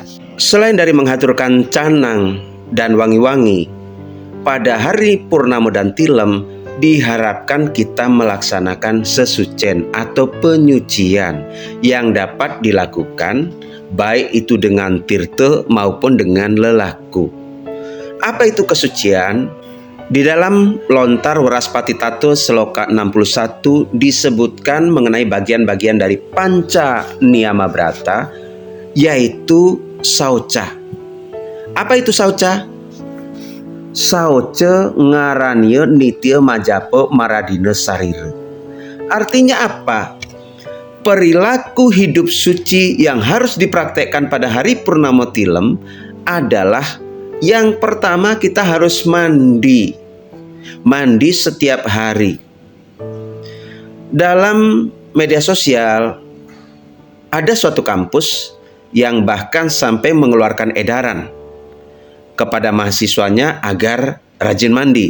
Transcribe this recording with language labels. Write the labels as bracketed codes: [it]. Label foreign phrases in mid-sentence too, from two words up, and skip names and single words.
[id] Selain dari menghaturkan canang dan wangi-wangi, pada hari Purnama dan Tilem diharapkan kita melaksanakan sesucen atau penyucian yang dapat dilakukan baik itu dengan tirta maupun dengan lelaku. Apa itu kesucian? Di dalam Lontar Waraspati Tato Seloka 61 disebutkan mengenai bagian-bagian dari Panca Niyama Brata, yaitu sauca. Apa itu sauca? [kaw] Sauca ngaraniya nitya majapa maradina sarira. [id] Artinya apa? Perilaku hidup suci yang harus dipraktekkan pada hari Purnama Tilem adalah yang pertama, kita harus mandi setiap hari. Dalam media sosial ada suatu kampus yang bahkan sampai mengeluarkan edaran kepada mahasiswanya agar rajin mandi.